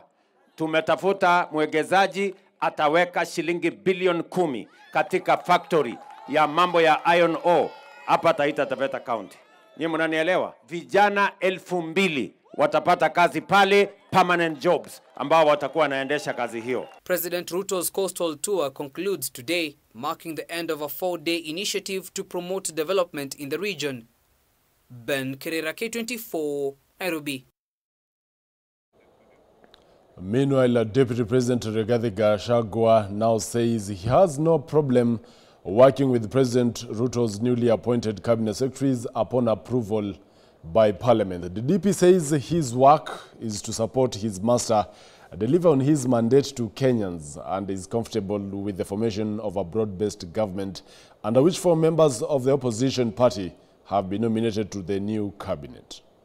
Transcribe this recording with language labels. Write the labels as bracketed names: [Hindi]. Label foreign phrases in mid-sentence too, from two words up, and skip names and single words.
[Swahili] Tumetafuta mwegezaji ataweka shilingi bilioni 10 katika factory ya mambo ya [English] iron ore [Swahili] hapa Taita Taveta County. Nyinyi mnanielewa? Vijana 2,000 watapata kazi pale, [English] permanent jobs, [Swahili] ambao watakuwa wanaendesha kazi hiyo. [English] President Ruto's coastal tour concludes today, marking the end of a 4-day initiative to promote development in the region. Ben Kirera, K24, Nairobi. Meanwhile, Deputy President Rigathi Gachagua now says he has no problem working with President Ruto's newly appointed cabinet secretaries upon approval by Parliament. The DP says his work is to support his master, deliver on his mandate to Kenyans, and is comfortable with the formation of a broad-based government, under which 4 members of the opposition party have been nominated to the new cabinet.